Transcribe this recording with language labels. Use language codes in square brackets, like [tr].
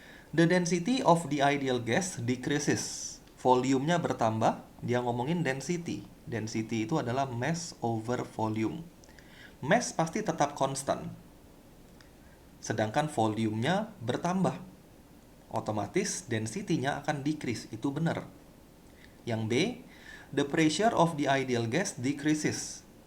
[en] The density of the ideal gas decreases. [id] Volumenya bertambah, dia ngomongin density. Density itu adalah mass over volume. Mass pasti tetap konstan. Sedangkan volumenya bertambah. Otomatis density-nya akan decrease, itu benar. [en] Yang B, the pressure of the ideal gas decreases.